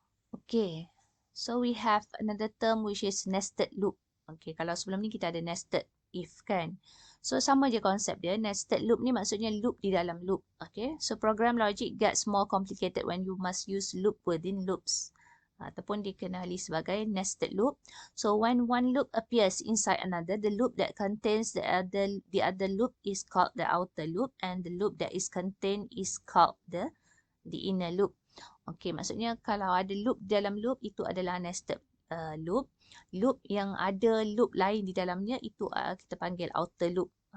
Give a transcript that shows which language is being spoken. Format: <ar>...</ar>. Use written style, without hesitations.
<en>Okay, so we have another term which is nested loop.</en> <ms>Okay, kalau sebelum ni kita ada nested if kan. So sama je konsep dia. Nested loop ni maksudnya loop di dalam loop.</ms> <en>Okay, so program logic gets more complicated when you must use loop within loops.</en> <ms>Ataupun dikenali sebagai nested loop.</ms> <en>So when one loop appears inside another, the loop that contains the other loop is called the outer loop, and the loop that is contained is called the inner loop.</en> <ms>Okay, maksudnya kalau ada loop dalam loop, itu adalah nested loop. Loop yang ada loop lain di dalamnya, itu kita panggil outer loop.</ms>